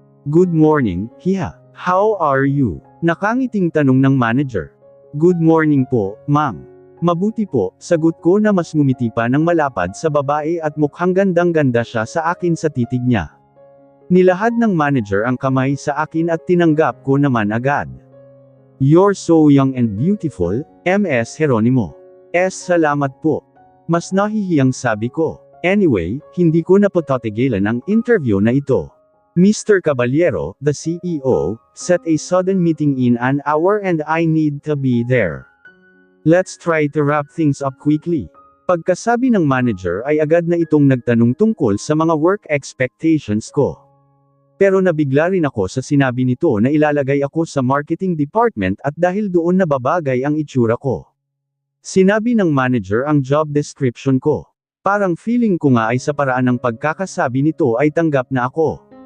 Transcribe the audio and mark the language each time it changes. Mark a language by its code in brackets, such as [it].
[en] Good morning, Hiha. How are you? [tl] Nakangiting tanong ng manager. [en] Good morning po, ma'am. [tl] Mabuti po, sagot ko na mas ngumiti pa ng malapad sa babae at mukhang gandang-ganda siya sa akin sa titig niya. Nilahad ng manager ang kamay sa akin at tinanggap ko naman agad. [en] You're so young and beautiful, Ms. [tl] Jeronimo. Salamat po. Mas nahihiyang sabi ko. Anyway, hindi ko na patatigilan ang interview na ito. [en] Mr. Caballero, the CEO, set a sudden meeting in an hour and I need to be there. Let's try to wrap things up quickly. [tl] Pagkasabi ng manager ay agad na itong nagtanong tungkol sa mga work expectations ko. Pero nabigla rin ako sa sinabi nito na ilalagay ako sa marketing department at dahil doon nababagay ang itsura ko. Sinabi ng manager ang job description ko. Parang feeling ko nga ay sa paraan ng pagkakasabi nito ay tanggap na ako.